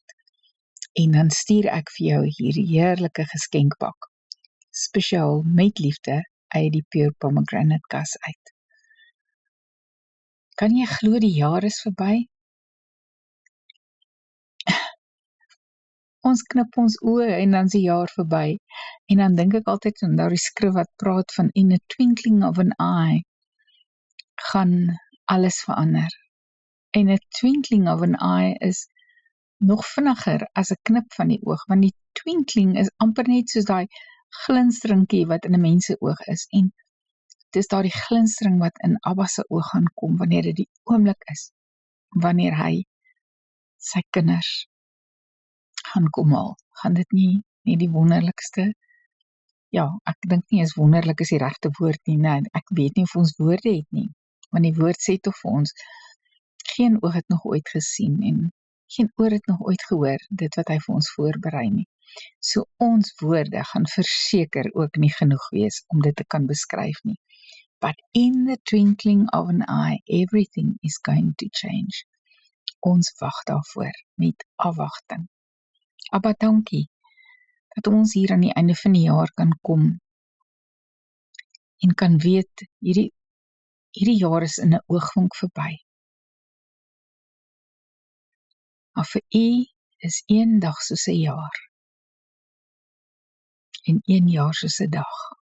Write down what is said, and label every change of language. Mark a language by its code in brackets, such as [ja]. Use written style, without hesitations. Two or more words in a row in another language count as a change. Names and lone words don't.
[af] En dan stuur ek vir jou hierdie heerlike geskenkpak, spesiaal met liefde uit die Pure Pomegranate kas uit. Kan jy glo die jaar is verby? Ons knip ons oë en dan is die jaar verby. En dan dink ek altyd aan daardie skrif wat praat van [en] in a twinkling of an eye [af] gaan alles verander. En [en] a twinkling of an eye [af] is nog vinniger as 'n knip van die oog, want die twinkling is amper net soos daai glinsteringkie wat in 'n mens se oog is, en dis daardie glinstering wat in Abba se oog gaan kom wanneer dit die oomblik is, wanneer hy sy kinders gaan kom haal. Gaan dit nie die wonderlikste? Ja, ek dink nie is wonderlik is die regte woord nie, nee, ek weet nie of ons woorde het nie, want die woord sê toch vir ons, geen oog het nog ooit gesien en geen oor het nog ooit gehoor, dit wat hy vir ons voorberei nie. So ons woorde gaan verseker ook nie genoeg wees om dit te kan beskryf nie. [en] But in the twinkling of an eye, everything is going to change. [af] Ons wag daarvoor met afwagting. Abba, dankie, dat ons hier aan die einde van die jaar kan kom en kan weet, hierdie jaar is in 'n oogwink verby. Maar vir u is een dag soos 'n jaar, en een jaar soos 'n dag.